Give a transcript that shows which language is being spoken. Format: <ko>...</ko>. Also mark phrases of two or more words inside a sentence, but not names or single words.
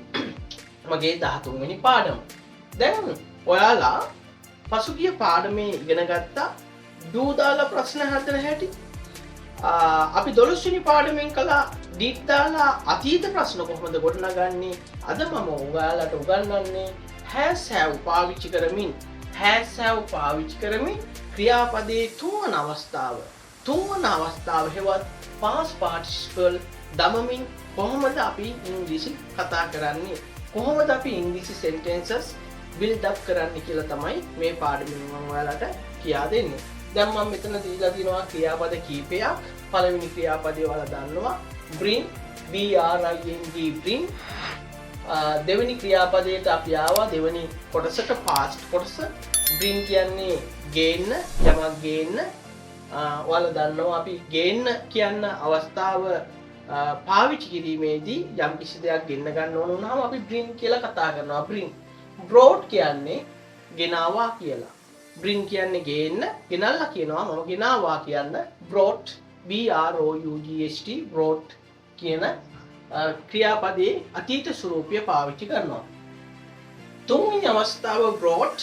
<si>මගේ 13 වෙනි පාඩම. දැන් ඔයාලා පසුගිය පාඩමේ ඉගෙන ගත්තා do දාලා ප්‍රශ්න හදන හැටි. අපි 12 වෙනි පාඩමෙන් කළා did දාලා අතීත ප්‍රශ්න කොහොමද ගොඩනගන්නේ? අද මම ඔයාලට උගන්වන්නේ</si> <en>has have</en> <si>පාවිච්චි කරමින් ක්‍රියාපදයේ තුන්වන අවස්ථාව හෙවත්</si> <en>past participle</en> <si>දමමින් කොහොමද අපි ඉංග්‍රීසි කතා කරන්නේ? කොහොමද අපි ඉංග්‍රීසි</si> <en>sentences build up</en> <si>කරන්නේ කියලා තමයි මේ පාඩමෙන් මම ඔයාලට කියා දෙන්නේ. දැන් මම මෙතන දීලා තියෙනවා ක්‍රියාපද කීපයක්. පළවෙනි ක්‍රියාපදේ ඔයාලා දන්නවා</si> <en>bring bring.</en> <si>දෙවෙනි ක්‍රියාපදයට අපි ආවා දෙවෙනි කොටසට past කොටස. bring කියන්නේ ගේන්න, යමක් ගේන්න. ඔයාලා දන්නවා අපි ගේන්න කියන අවස්ථාව පාවිච්චි කිරීමේදී යම් කිසි දෙයක් ගෙන්න ගන්න ඕන වුණාම අපි bring කියලා කතා කරනවා.</si> <en>bring. brought</en> <si>කියන්නේ ගෙනාවා කියලා. bring කියන්නේ ගේන්න, ගෙනල්ලා කියනවා මම ගෙනාවා කියන්න</si> <en>brought brought</en> <si>කියන ක්‍රියාපදයේ අතීත ස්වරූපය පාවිච්චි කරනවා. තුන්වෙනි අවස්ථාව brought.</si>